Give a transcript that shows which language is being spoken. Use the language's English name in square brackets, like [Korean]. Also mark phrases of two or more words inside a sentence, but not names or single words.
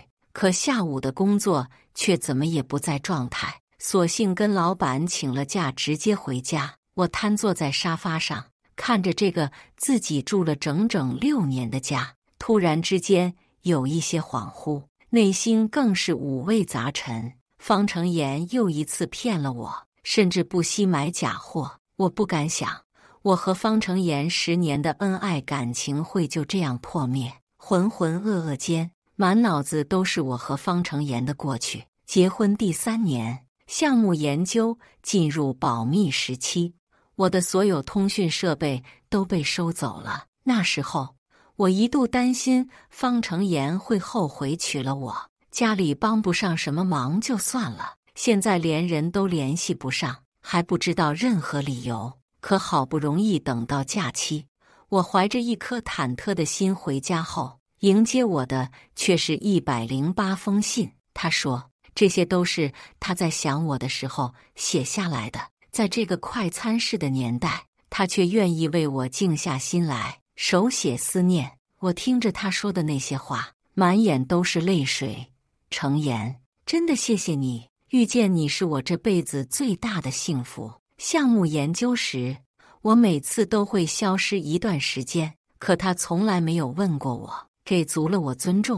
[Chinese] 可下午的工作卻怎麼也不在狀態，索性跟老闆請了假，直接回家。我癱坐在沙發上，看着這個自己住了整整6年的家，突然之間有一些恍惚，內心更是五味雜陳。方成妍又一次騙了我，甚至不惜買假貨。我不敢想，我和方成妍10年的恩愛感情會就這樣破滅。渾渾噩噩間，滿腦子都是我和方成妍的過去。結婚第3年，項目研究進入保密時期，我的所有通訊設備都被收走了。那時候，我一度擔心方成妍會後悔娶了我，家裡幫不上什麼忙就算了，現在連人都聯繫不上，還不知道任何理由。可好不容易等到假期，我懷着一顆忐忑的心回家後，迎接我的卻是108封信。他說，這些都是他在想我的時候寫下來的。在這個快餐式的年代，他卻願意為我靜下心來，手寫思念。我聽着他說的那些話，滿眼都是淚水。成妍，真的謝謝你，遇見你是我這輩子最大的幸福。項目研究時，我每次都會消失一段時間，可他從來沒有問過我，給足了我尊重。